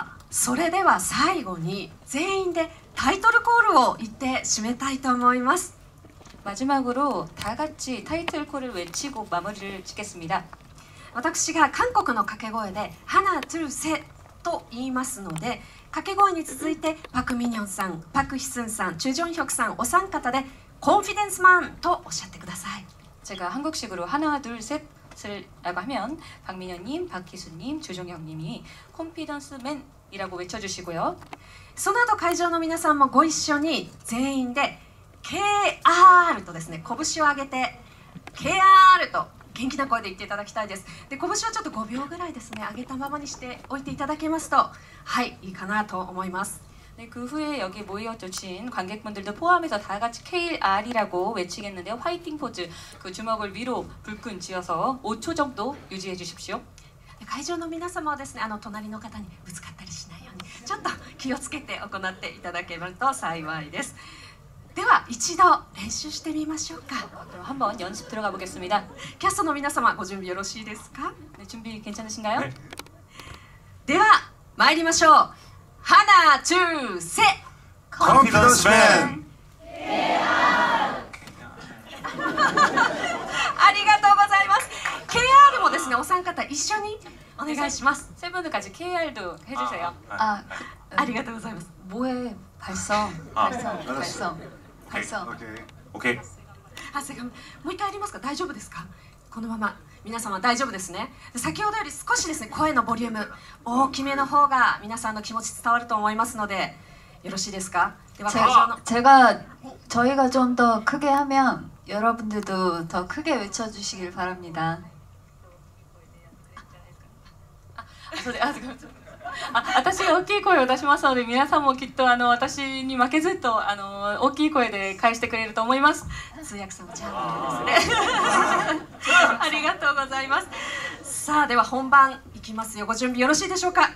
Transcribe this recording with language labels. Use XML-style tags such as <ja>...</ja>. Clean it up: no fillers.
<ja>それでは最後に全員でタイトルコールを言って締めたいと思います。</ja> <ko>마지막으로 다 같이 타이틀콜을 외치고 마무리를 짓겠습니다.</ko> <ja>私が韓国の掛け声で</ja> <ko>ハナ・トゥルセ</ko> <ja>と言いますので、掛け声に続いてパク・ミニョンさん、パク・ヒスンさん、チュ・ジョンヒョクさんお三方でコンフィデンスマンとおっしゃってください。</ja> <ko>제가 한국식으로 하나 둘 셋을라고 하면 박민현님, 박희수님, 주종혁님이 콘피던스맨이라고 외쳐주시고요.</ko> <ja>その後会場の皆さんもご一緒に全員で KR とですね、拳を上げて KR と元気な声で言っていただきたいです。で、拳はちょっと5秒ぐらいですね、上げたままにしておいていただけますと、はい、いいかなと思います。</ja> <ko>네, 그 후에 여기 모여주신 관객분들도 포함해서 다 같이 KR이라고 외치겠는데요. 화이팅 포즈, 그 주먹을 위로 불끈 쥐어서 5초 정도 유지해 주십시오.</ko> <ja>会場の皆様はですね、隣の方にぶつかったりしないようにちょっと気をつけて行っていただけると幸いです。では一度練習してみましょうか。</ja> <ko>그럼 한번 연습 들어가 보겠습니다.</ko> <ja>キャストの皆様ご準備よろしいですか？</ja> <ko>네, 준비 괜찮으신가요? 네.</ko> <ja>では参りましょう。</ja> <ko>ハナ・チュ・セ 컨피던스맨!</ko> <ja>ありがとうございます。KR もですね、お三方一緒にお願いします。</ja> <ko>세 분은 같이 KR도 해주세요. 아,</ko> <ja>ありがとうございます。</ja> <ko>뭐해 발성, 아, 발성. 오케이.</ko> <ja>長谷川もう一回やりますか？大丈夫ですか？このまま皆様大丈夫ですね。先ほどより少しですね、声のボリューム大きめの方が皆さんの気持ち伝わると思いますのでよろしいですか？では会場の</ja> <ko>저희가 좀 더 크게 하면 여러분들도 더 크게 외쳐주시길 바랍니다.</ko> <ja>それ私が大きい声を出しますので、皆さんもきっと私に負けずと大きい声で返してくれると思います。通訳さんもチャンネルですね。ありがとうございます。さあでは本番いきますよ。ご準備よろしいでしょうか。</ja>